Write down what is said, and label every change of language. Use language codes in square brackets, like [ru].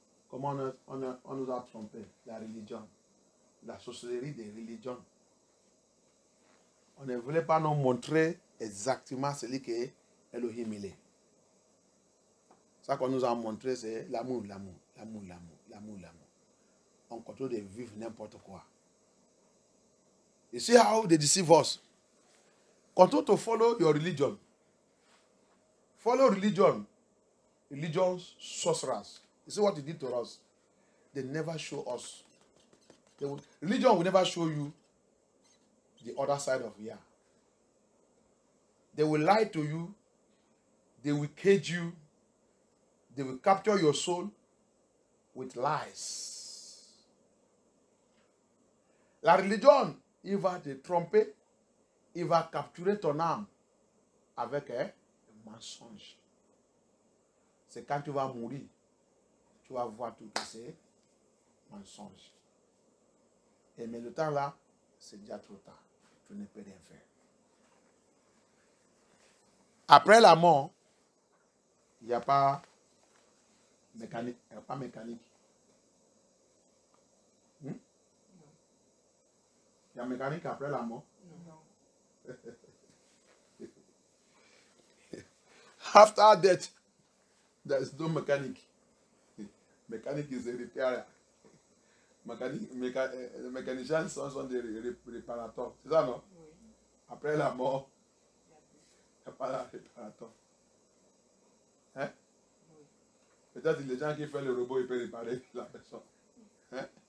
[fr] Comment on nous a trompé? La religion. La sorcellerie des religions. On ne voulait pas nous montrer exactement celui que Elohim il est. Ça qu'on nous a montré, c'est l'amour, l'amour, l'amour, l'amour, l'amour, l'amour. On continue de vivre n'importe quoi. [en] You see how they deceive us? Continue to follow your religion. Follow religion. Religion's sorcerers. You see what they did to us? They never show us. Religion will never show you the other side of Yah. They will lie to you. They will cage you. They will capture your soul with lies. [fr] La religion, il va te tromper. Il va capturer ton âme avec un mensonge. C'est quand tu vas mourir, tu vas voir tout que c'est mensonge. Mais le temps là, c'est déjà trop tard. Tu ne peux rien faire. Après la mort, il n'y a pas mécanique. Il n'y a pas mécanique. Il y a mécanique après la mort. Non. [en] After death, there is no mechanic. Mechanic is a repairer. [fr] Les mécaniciens sont des réparateurs. C'est ça, non? Oui. Après la mort, il n'y a pas de réparateur. Hein? Oui. Peut-être que les gens qui font le robot, ils peuvent réparer la personne. Hein?